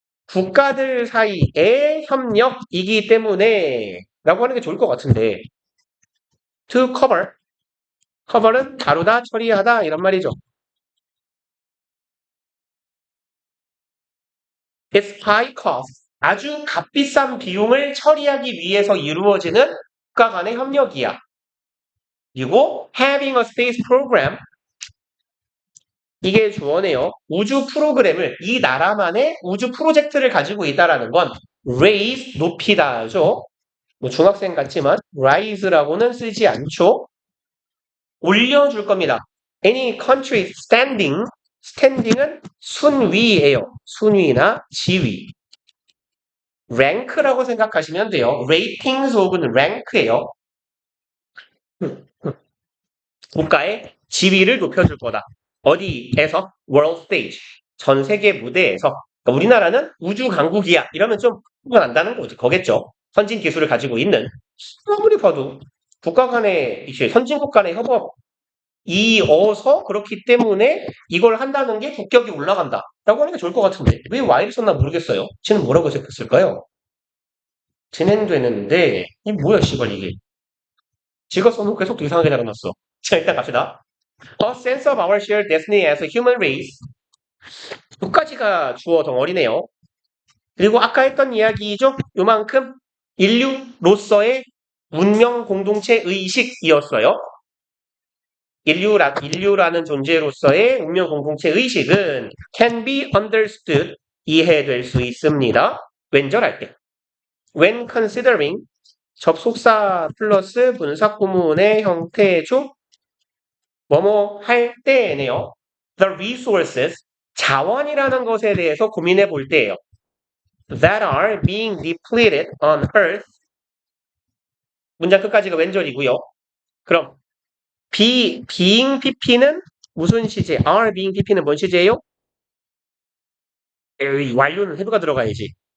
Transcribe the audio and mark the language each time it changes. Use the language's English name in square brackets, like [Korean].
[Korean] 국가들 사이의 협력이기 때문에 라고 하는 게 좋을 것 같은데 [English] to cover cover [Korean] 은 다루다, 처리하다 이런 말이죠. [English] It's high cost. [Korean] 아주 값비싼 비용을 처리하기 위해서 이루어지는 국가 간의 협력이야. 그리고 [English] having a space program [Korean] 이게 주어네요. 우주 프로그램을 이 나라만의 우주 프로젝트를 가지고 있다라는 건 raise 높이다죠. 뭐 중학생 같지만 rise라고는 쓰지 않죠. 올려줄 겁니다. [English] Any country standing은 [Korean] 순위예요. 순위나 지위. rank라고 생각하시면 돼요. ratings 혹은 rank예요. 국가의 지위를 높여줄 거다. 어디에서? [English] world stage. [Korean] 전 세계 무대에서. 그러니까 우리나라는 우주 강국이야. 이러면 좀 후가 난다는 거겠죠. 선진 기술을 가지고 있는. 아무리 봐도 국가 간의, 선진국 간의 협업 이어서 그렇기 때문에 이걸 한다는 게 국격이 올라간다. 라고 하는 게 좋을 것 같은데. 왜 Y를 썼나 모르겠어요. 쟤는 뭐라고 생각했을까요? 진행되는데, 이 뭐야, 씨발, 이게. 지가 써놓고 계속 또 이상하게 달아놨어. 자, 일단 갑시다. [English] A sense of our shared destiny as a human race. [Korean] 두 가지가 주어 덩어리네요. 그리고 아까 했던 이야기죠. 요만큼 인류로서의 문명 공동체 의식이었어요. 인류라는 존재로서의 운명 공동체 의식은 [English] can be understood, [Korean] 이해될 수 있습니다. 왼절할 때. [English] When considering, [Korean] 접속사 플러스 분사 구문의 형태죠. 뭐뭐 할 때네요. [English] The resources, [Korean] 자원이라는 것에 대해서 고민해 볼 때예요. [English] That are being depleted on earth. [Korean] 문장 끝까지가 왼절이고요. 그럼 [English] being pp [Korean] 는 무슨 시제? [English] are being pp [Korean] 는 뭔 시제예요? 완료는 해부가 들어가야지.